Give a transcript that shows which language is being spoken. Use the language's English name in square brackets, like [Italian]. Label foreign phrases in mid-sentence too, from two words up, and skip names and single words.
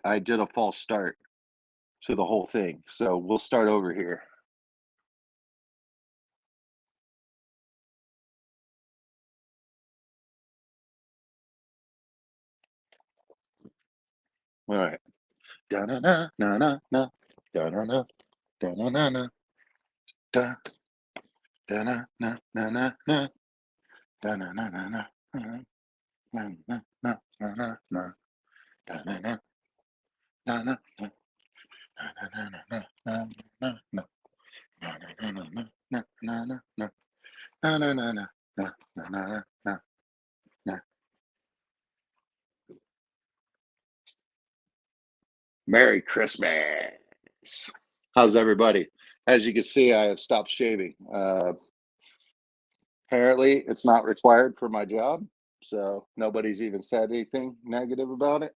[English] I did a false start to the whole thing, so we'll start over here. Alright. Da-na-na, na-na-na, da-na-na, da-na-na-na, da, da-na-na-na-na-na, da-na-na-na-na, na-na-na-na-na-na, da-na-na, na-na, na-na-na-na-na-na-na, na-na-na-na-na-na-na, na-na-na-na, na-na-na-na-na. Merry Christmas. How's everybody? As you can see, I have stopped shaving. Apparently, it's not required for my job, so nobody's even said anything negative about it.